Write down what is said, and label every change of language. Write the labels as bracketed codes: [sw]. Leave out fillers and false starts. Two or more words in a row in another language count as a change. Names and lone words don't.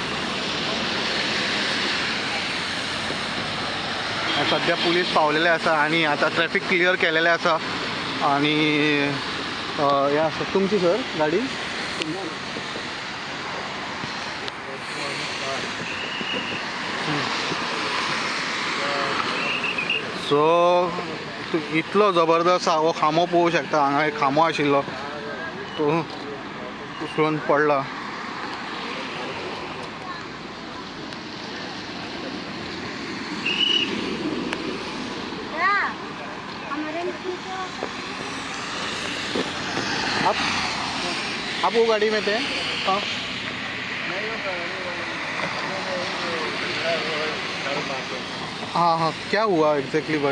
[kok] सद्या पुलीस पावलेले आसा आनी आतां [en] traffic clear [kok] केलेले आसा आनी हे आसा तुमची सर गाडी सो इतलो जबरदस्त हो खांबो पळोवंक शकता। हांगा एक खांबो आशिल्लो तो उसळून पडला। [hi] आप वो गाड़ी में थे? हाँ हाँ हाँ क्या हुआ एग्जैक्टली भाई?